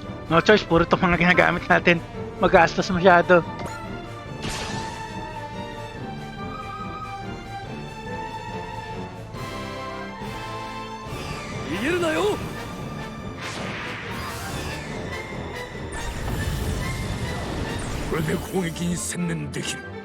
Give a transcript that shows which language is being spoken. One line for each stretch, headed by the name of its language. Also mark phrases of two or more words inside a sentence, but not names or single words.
English: No choice,
Filipino: puro itong mga ginagamit natin. Magastos masyado.
Japanese: これで攻撃に専念できる。